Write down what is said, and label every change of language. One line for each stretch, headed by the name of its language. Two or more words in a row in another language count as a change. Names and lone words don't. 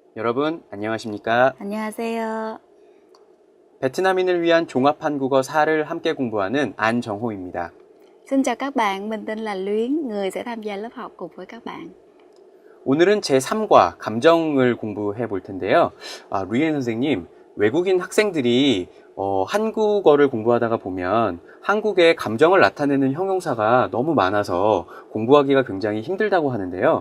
Korean: 여러분 안녕하십니까? 안녕하세요. 베트남인을 위한 종합 한국어 4를 함께 공부하는 안정호입니다.
Vietnamese: Xin chào các bạn, mình tên là Luyến, người sẽ tham gia lớp học cùng với các bạn.
Korean: 오늘은 제3과 감정을 공부해 볼 텐데요. 루이엔 선생님, 외국인 학생들이 한국어를 공부하다가 보면 한국의 감정을 나타내는 형용사가 너무 많아서 공부하기가 굉장히 힘들다고 하는데요.